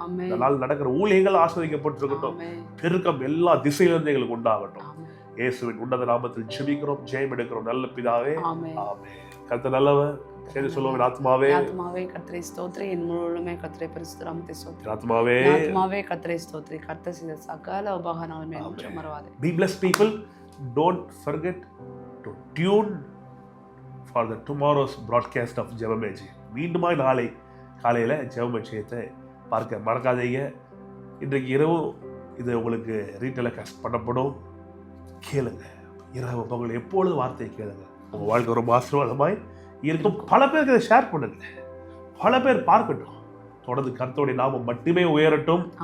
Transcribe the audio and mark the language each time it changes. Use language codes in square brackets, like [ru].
[ta] இந்த நாள் நடக்கிற ஊழியங்கள் ஆஸ்வதிக்கப்பட்டிருக்கட்டும். பெருக்கம் எல்லா திசையிலிருந்து எங்களுக்கு உண்டாகட்டும். இயேசுவின் உன்னத நாமத்தில் ஜெபிக்கிறோம், ஜெயம் எடுக்கிறோம் நல்ல பிதாவே. ஆமென். கர்த்தர் நல்லவர். சேர்ந்து சொல்லுவோம், ஆத்மாவே கர்த்தரை ஸ்தோத்திரி, என் முழுமே கர்த்தரை பரிசுத்த நாமத்தை ஸ்தோத்திரி. ஆத்மாவே கர்த்தரை ஸ்தோத்திரி. கர்த்தர் செய்த சகல உபகாரங்களுமே என்றும் மறவாதே. [en] Be blessed people. Don't forget to tune for the tomorrow's broadcast of Jebamejai. [ta] மீண்டுமா நாளை காலையில் ஜெபமேஜயத்தை பார்க்க மறக்காதீங்க. இன்றைக்கு இரவு இது உங்களுக்கு ரீடெலிகாஸ்ட் பண்ணப்படும். கேளுங்க. இரவு பகல் எப்பொழுது வார்த்தையை கேளுங்க. உங்கள் வாழ்க்கை ரொம்ப ஆசீர்வாதமாய் இருக்கும். பல பேருக்கு இதை ஷேர் பண்ணுங்க. பல பேர் பார்க்கட்டும். தொடர்ந்து கர்த்தருடைய நாமம் மட்டுமே உயரட்டும்.